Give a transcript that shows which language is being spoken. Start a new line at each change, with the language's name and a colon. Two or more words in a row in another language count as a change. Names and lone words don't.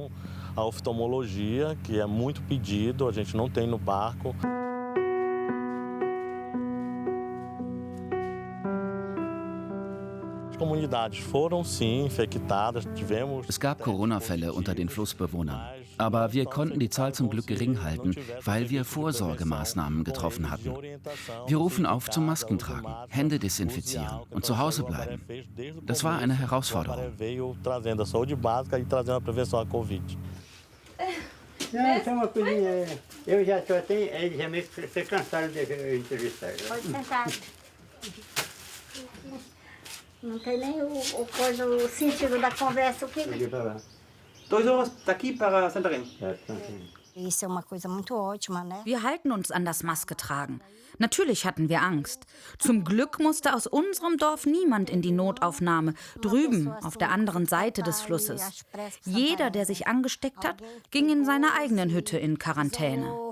German: Es gab Corona-Fälle unter den Flussbewohnern. Aber wir konnten die Zahl zum Glück gering halten, weil wir Vorsorgemaßnahmen getroffen hatten. Wir rufen auf zum Maskentragen, Hände desinfizieren und zu Hause bleiben. Das war eine Herausforderung.
Portuguese: Não, isso é uma coisinha. Eu já estou até. Eles já me cansaram de entrevistar. Pode sentar. Não tem nem o sentido da conversa. O que... 2 horas daqui para Santarém. Já, tá.
German: Wir halten uns an das Masketragen. Natürlich hatten wir Angst. Zum Glück musste aus unserem Dorf niemand in die Notaufnahme, drüben auf der anderen Seite des Flusses. Jeder, der sich angesteckt hat, ging in seiner eigenen Hütte in Quarantäne.